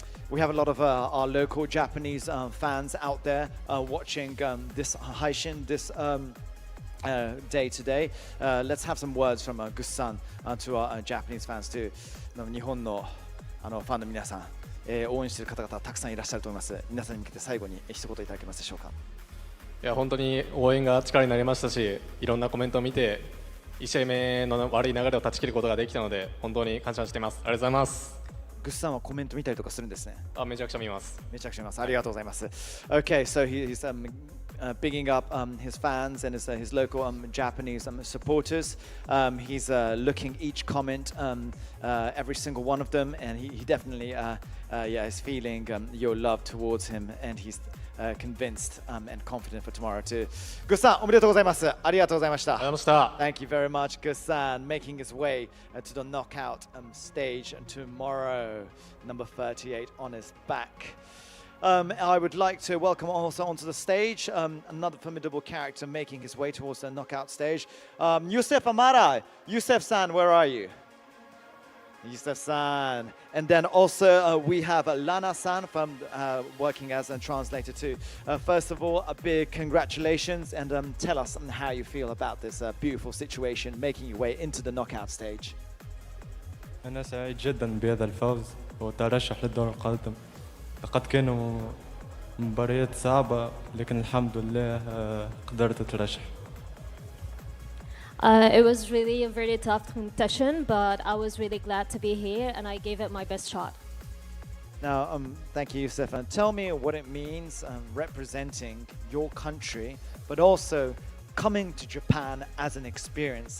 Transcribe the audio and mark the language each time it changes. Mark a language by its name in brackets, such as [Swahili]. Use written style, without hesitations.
[English] We have a lot of our local Japanese fans out there watching this Haishin, this day today. Let's have some words from Gus-san to our Japanese fans too. [Japanese] 日本のファンの皆さん、応援している方々たくさんいらっしゃると思います。皆さんに向けて最後に一言いただけますでしょうか。いや、本当に応援が力になりましたし、いろんなコメントを見て1試合目の悪い流れを断ち切ることができたので本当に感謝しています。ありがとうございます。グッさんはコメント見たりとかするんですね。めちゃくちゃ見ます。めちゃくちゃ見ます。ありがとうございます。 [English] Okay, so he's bigging up his fans and his local Japanese supporters. He's looking each comment, every single one of them, and he definitely is feeling your love towards him, and he's convinced and confident for tomorrow too. [Japanese] Gus-san, おめでとうございます。ありがとうございました。 [English] Thank you very much, Gus-san, making his way to the knockout stage tomorrow. Number 38 on his back. I would like to welcome also onto the stage another formidable character making his way towards the knockout stage. Yusef Amara. Yusef-san, where are you? Yusef-san. And then also we have Lana-san from working as a translator too. First of all, a big congratulations and tell us how you feel about this beautiful situation making your way into the knockout stage. [Arabic] أنا سعيد جدا بهذا الفوز وترشح للدور القادم. لقد كانوا مباريات صعبة لكن الحمد لله قدرت أترشح. [English] It was really a very tough competition, but I was really glad to be here and I gave it my best shot. Now, thank you, Yusef. Tell me what it means representing your country, but also coming to Japan as an experience.